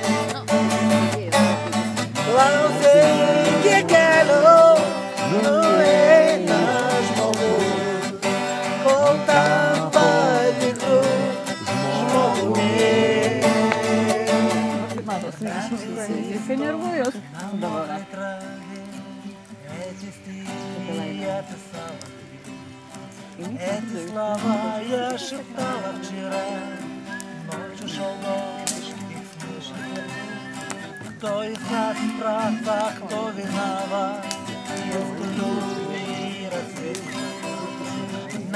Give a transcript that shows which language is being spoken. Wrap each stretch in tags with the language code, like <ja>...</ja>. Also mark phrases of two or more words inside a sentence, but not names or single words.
<lt>Klausei, kiek kelio nueina žmogus, kol tampa tikru žmogumi. Jisai nervujos.</lt> <ru>Эти слова я шептала вчера, ночью шел дождь и вспышки. Кто из нас прав, а кто виноват, между любви и рассвет.</ru>